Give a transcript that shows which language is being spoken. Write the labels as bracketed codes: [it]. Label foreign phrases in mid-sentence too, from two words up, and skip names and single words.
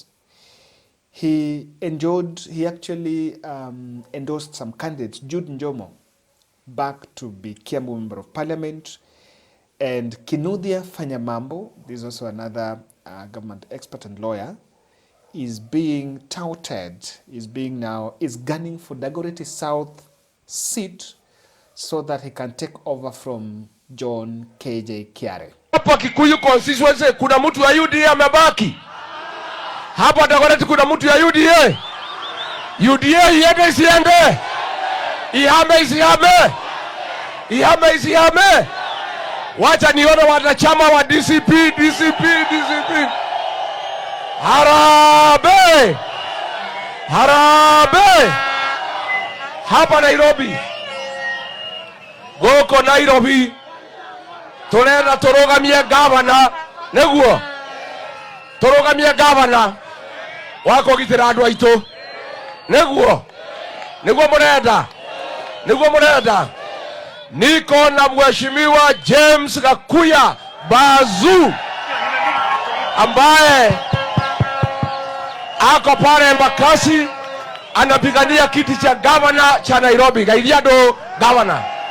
[en] He actually endorsed some candidates, Jude Njomo, back to be Kiambu Member of Parliament, and Kinuthia Fanyamambo, this is also another government expert and lawyer, is being touted, is gunning for Dagoretti South seat so that he can take over from John KJ Kiare. [sw] Hapa Kikuyu constituency kuna mtu ya UDA amebaki. Hapa Dagoretti kuna mtu ya UDA. UDA iende isiende. Ihame isihame. Wacha nione wanachama wa DCP. Harambee! Hapa Nairobi. [ki] Goko Nairobi. Turenda turugamie gavana. Neguo. Turugamie gavana. Wako gitira andu aitu. Neguo murenda. [sw] Niko na Mheshimiwa James Gakuya Bazu ambaye ako pale Embakasi anapigania kiti cha gavana cha Nairobi. [ki] Gaidiado gavana.